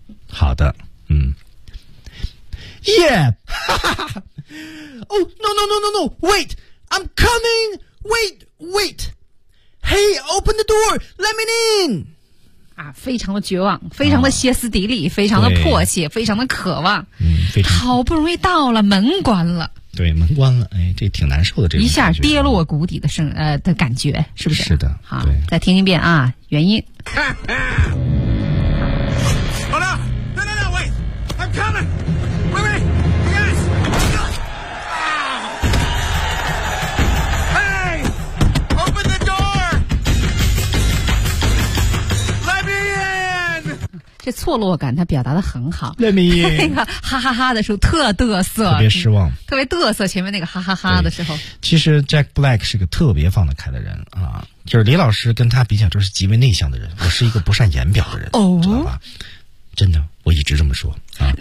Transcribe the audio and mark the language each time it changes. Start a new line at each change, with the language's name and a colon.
Chinese: 好的，嗯
English: yeah 哈哈哈哈 oh no no no no no wait I'm coming wait wait hey open the door let me in
Chinese: あ、非常的绝望、非常的歇斯底里、非常的迫切、非常的渴望。嗯，非常。好不容易到了，门关了。对，门关了，哎，这挺难受的，这一下跌落谷底的声的感觉，是不是？是的。好，再听一遍啊，原因。
English: Hold on, no, no, no, wait, I'm coming, wait, wait, yes, hey, open the door, let me in.
Chinese: 这错落感他表达得很好。
English: Let me in.
Chinese: 那个哈哈哈的时候特嘚瑟。特别失望。特别嘚瑟前面那个哈哈哈的时候。其实 Jack Black 是个特别放得开的人啊。就是李老师跟他比较就是极为内向的人，我是一个不善言表的人，哦，知道吧，真的我一直这么说啊。